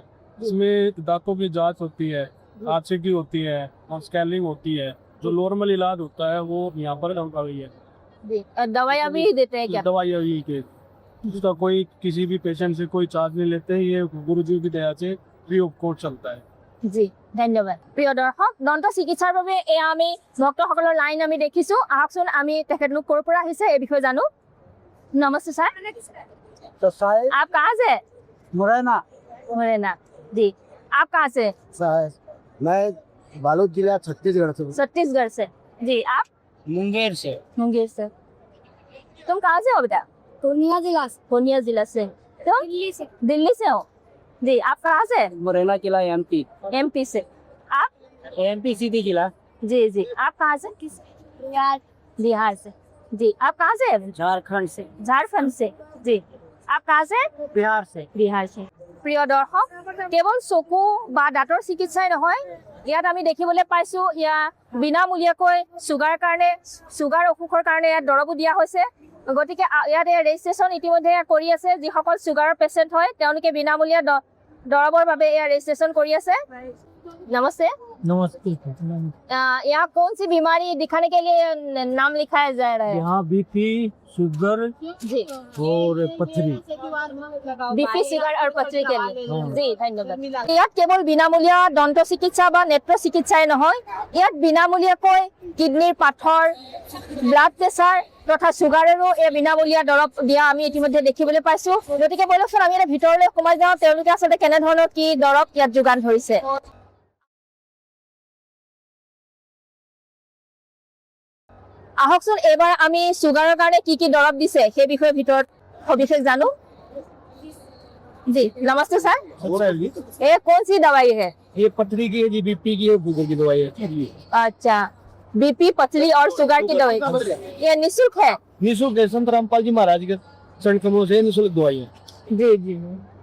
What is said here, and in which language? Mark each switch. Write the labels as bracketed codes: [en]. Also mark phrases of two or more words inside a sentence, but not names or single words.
[hi] इसमें दांतों की जांच होती है, हादसे की होती है और स्कैनिंग होती है। जो नॉर्मल इलाज होता है वो यहाँ पर होता ही है। जी, दवाइयाँ भी देते हैं क्या? दवाइयाँ भी के उसका कोई किसी भी पेशेंट से कोई चार्ज नहीं लेते। ये गुरुजी की दया से [en] free of cost [hi] चलता है। [as] জি ধন্যবাদ। প্ৰিয় দৰ্শক, দন্ত চিকিৎসাৰ বাবে এয়া আমি ভক্তসকলৰ লাইন আমি দেখিছো। আহকচোন আমি তেখেতলোক ক'ৰ পৰা আহিছে এই বিষয়ে জানো। নমস্তে ছাৰ। [hi] तो साहेब आप कहाँ से? मुरैना मुरैना। जी, आप कहाँ से? साहेब मैं बालोद जिला छत्तीसगढ़ से छत्तीसगढ़ से। जी, आप? मुंगेर से। मुंगेर से। तुम कहाँ से हो बेटा? पूर्णिया जिला से। पूर्णिया जिला से। तुम? दिल्ली से। दिल्ली से हो। जी, आप कहाँ से? मुरैना जिला एमपी। एमपी से। आप? एमपी सीधी जिला जी जी, आप कहाँ से? बिहार। बिहार से। जी, आप कहाँ से? झारखंड से। झारखंड से। जी, आप कहाँ से? बिहार से। বিহাৰ से। [as] প্ৰিয় দৰ্শক, কেৱল চকু বা দাঁতৰ চিকিৎসাই নহয়, ইয়াত আমি দেখিবলৈ পাইছো ইয়াত বিনামূলীয়াকৈ চুগাৰ অসুখৰ কাৰণে ইয়াত দৰৱো দিয়া হৈছে। গতিকে ইয়াত ৰেজিষ্ট্ৰেশ্যন ইতিমধ্যে কৰি আছে। যিসকল চুগাৰৰ পেচেণ্ট হয় তেওঁলোকে বিনামূলীয়া দৰৱৰ বাবে এয়া ৰেজিষ্ট্ৰেশ্যন কৰি আছে। [hi] नमस्ते। नमस्ते। यहाँ कौन सी बीमारी दिखाने के लिए नाम लिखाया जा रहा है? यहाँ बीपी, शुगर जी, और पथरी। [as] বিপি চুগাৰ আৰু পথৰি [hi] के लिए। जी [as] ধন্যবাদ। ইয়াত কেৱল বিনামূলীয়া দন্ত চিকিৎসা বা নেত্ৰ চিকিৎসাই নহয়, ইয়াত বিনামূলীয়াকৈ কিডনিৰ পাথৰ, [en] blood pressure [as] তথা চুগাৰেৰো এই বিনামূলীয়া দৰৱ দিয়া আমি ইতিমধ্যে দেখিবলৈ পাইছো। গতিকে বলকচোন আমি এতিয়া ভিতৰলৈ সোমাই যাওঁ, তেওঁলোকে আচলতে কেনেধৰণৰ কি দৰৱ ইয়াত যোগান ধৰিছে। আহকচোন এইবাৰ আমি চুগাৰৰ কাৰণে কি কি দৰৱ দিছে সেই বিষয়ে ভিতৰত সবিশেষ জানো। [hi] जी नमस्ते सर। ये कौन सी दवाई है? ये पथरी की है जी, बीपी की है, शुगर की दवाई है। अच्छा, बीपी, पथरी और शुगर की दवाई ये निःशुल्क है? निःशुल्क है, संत रामपाल जी महाराज के संकमों से निःशुल्क दवाई है।